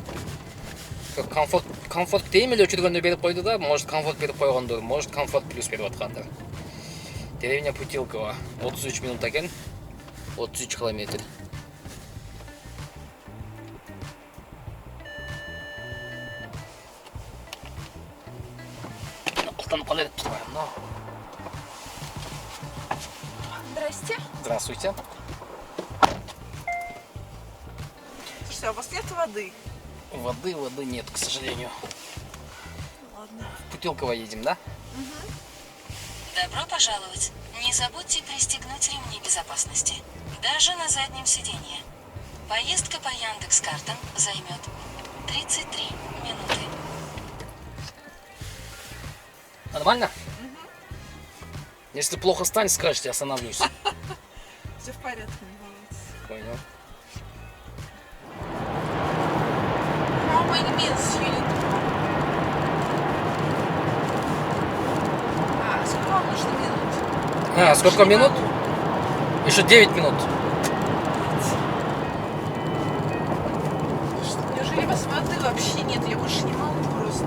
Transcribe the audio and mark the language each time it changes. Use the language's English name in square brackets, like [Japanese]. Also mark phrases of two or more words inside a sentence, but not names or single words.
[Kyrgyz] Комфорт дейм эле өчүргөндө берип койду да, может комфорт берип койгондор, может комфорт плюс берип аткандар. [Russian] Деревня Путилково 33 минут экен. 33 километр. [Kyrgyz] Алтан калай деп турбайм, [Russian] но. Здрасте. Здравствуйте. Слушайте, а у вас нет воды? Воды нет, к сожалению. Ладно. В Путилково едем, да? Добро пожаловать. Не забудьте пристегнуть ремни безопасности. Даже на заднем сиденье. Поездка по Яндекс.Картам займет 33 минуты. Нормально? Если плохо станет, скажете, остановлюсь. Все в порядке, не волнуйтесь. Понял. [English] How many minutes you need? [Russian] А, сколько вам нужно минут? Сколько минут? Еще 9 минут. Что, неужели у вас воды вообще нет? Я больше не могу просто.